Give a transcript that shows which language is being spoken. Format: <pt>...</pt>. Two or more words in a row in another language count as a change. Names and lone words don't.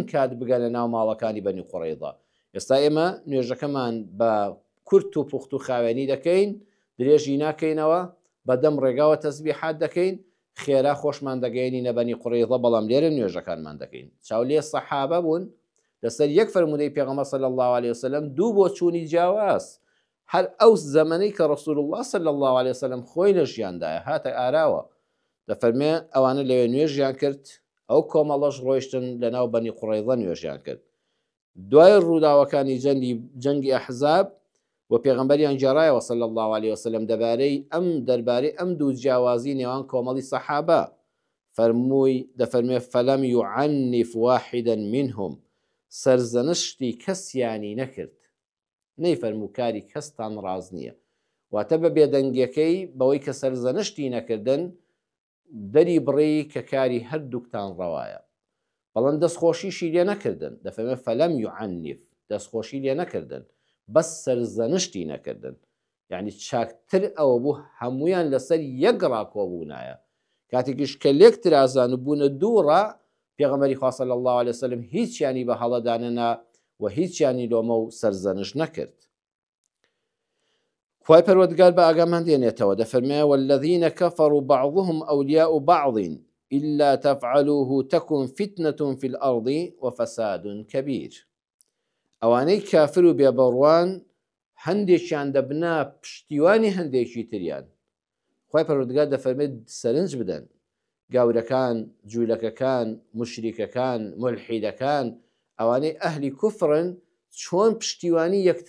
<ckb>کات بگەنە ناو ماڵەکانی بەنی قوڕەیضە ئێستا ئێمە نوێژەکەمان بە کورت و پوخت و خاوێنی دەکەین درێژی ناکەینەوە بەدەم ڕێگاوە تەسبیحات دەکەین خێرا خۆشمان دەگەێنی نەبەنی قوڕەیضە بەڵام لێرە نوێژەکانمان دەکەین چاولێ سەحابە بوون لەسەر یەک فرموودەی پێغەمبەر</ckb> <ar>صلی الله عليه وسلم</ar> <ckb>دوو بۆ چوونی جیاواز هەر ئەو زەمەنەی کە ڕەسوول الله</ckb> <ar>صلی الله عليه وسلم</ar> <ckb>خۆی لە ژیاندایە هاتە ئاراوە دەفەرمێ ئەوانە لەوێ نوێژیان کرد ئەو کۆمەڵەش ڕۆیشتن لە ناو بەنی قوڕەیضە نوێژیان کرد دوای ڕووداوەکانی جەنگی ئەحزاب و پێغەمبەریان جێڕایەوە</ckb> <ar>صلی الله عليه وسلم</ar> <ckb>دەربارەی ئەم دوو جیاوازی نێوان کۆمەڵی سەحابە دەفەرمێ</ckb> <ar>فەلەم یعنف واحدا منهم</ar> <ckb>سەرزەنشتی کەسیانی نەکرد نەیفەرموو کاری کەستان ڕاز نییە واتە بە بێدەنگیەکەی بەوەی کە سەرزەنشتی نەکردن دەری بڕی کە کاری هەردووکتان ڕەوایە بەڵام دەستخۆشیشی لێ نەکردن دەفەرمێ</ckb> <ar>فەلەم یعنف</ar> <ckb>دەستخۆشی لێ نەکردن بەس سەرزەنشتی نەکردن یعنی چاکتر ئەوە بوو هەمویان لەسەر یەک ڕاکۆبوونایە کاتێکیش کە لێک ترازان و بوونە دووڕە پێغەمبەری خوا</ckb> <ar>صلی الله عليه وسلم</ar> <ckb>هیچیانی بە هەڵەدانەنا و هیچیانی لۆمە و سەرزەنش نەکرد خوای پەروەردگار بە ئاگامان دێنێتەوە دەفەرمێ</ckb> <ar>والذین كفروا بعضهم أولياء بعض إلا تفعلوه تكن فتنة في الأرض وفساد كبير</ar> <ckb>ئەوانەی کافر و بێبەڕوان هەندێکیان دەبنا پشتیوانی هەندێکی تریان خوای پەروەردگار دەفەرمێت سەرنج بدەن گاورەکان جوولەکەکان مشریکەکان ملحیدەکان ئەوانەی ئەهلی کوفرن چۆن پشتیوانی</ckb>